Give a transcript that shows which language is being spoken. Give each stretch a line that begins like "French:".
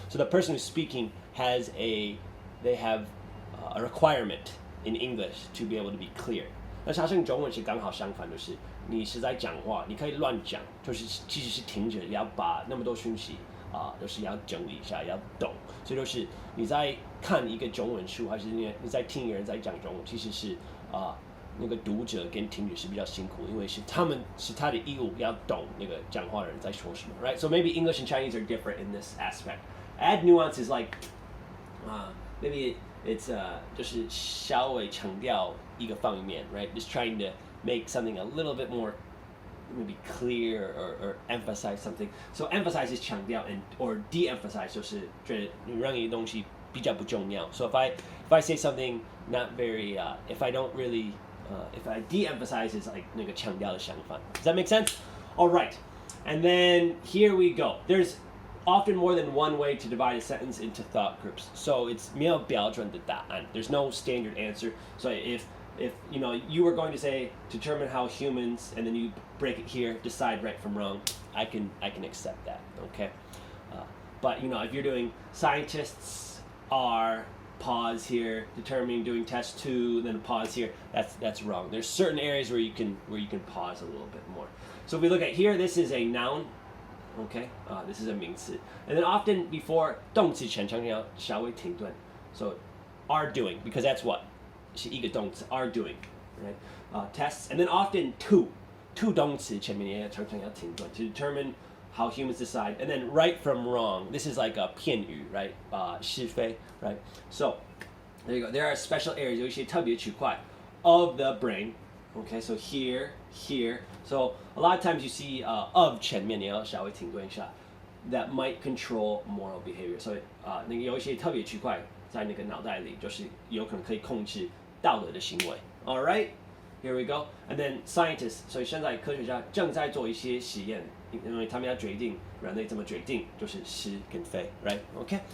English: So the person who's speaking they have a requirement in English to be able to be clear.
Chinese: 那好像中文是刚好相反，就是你是在讲话，你可以乱讲，就是其实是听者要把那么多讯息就是要整理一下，要懂。所以就是你在看一个中文书，还是你在听一个人在讲中文，其实是那个读者跟听者是比较辛苦，因为是他的义务要懂那个讲话的人在说什么 right?
English: So maybe English and Chinese are different in this aspect. Add nuance is like maybe it's
Chinese: 就是稍微强调一个方面
English: right? Just trying to make something a little bit more maybe clear or emphasize something. So emphasize is 强调 and or de-emphasize
Chinese: 就是觉得让一个东西比较不重要.
English: So if I say something not very if I don't really if I de-emphasize it's like
Chinese: 那个强调的相反.
English: Does that make sense? All right. And then here we go. There's often more than one way to divide a sentence into thought groups.
Chinese: So it's 没有标准的答案.
English: There's no standard answer. So if you were going to say determine how humans and then you break it here, decide right from wrong, I can accept that. Okay. But if you're doing scientists are pause here, determining doing test 2, then a pause here. That's wrong. There's certain areas where you can pause a little bit more. So if we look at here, this is a noun. Okay, this is a 名词. And then often before
Chinese: 动词前常常要稍微停顿.
English: So are doing, because that's what?
Chinese: 是一个动词
English: are doing, right? Tests, and then often to
Chinese: 动词前面也常常要停顿
English: to determine how humans decide. And then right from wrong, this is like a 片语, right? 是非, right? So there you go. There are special areas,
Chinese: 有一些特别区块
English: of the brain. Okay, so here. So a lot of times you see of
Chinese: 前面你要稍微停顿一下
English: that might control moral behavior.
Chinese: So 那个有一些特别区块在那个脑袋里，就是有可能可以控制道德的行为。
English: All right, here we go. And then scientists.
Chinese: 所以现在科学家正在做一些实验，因为他们要决定人类怎么决定，就是是跟非 ，right? Okay.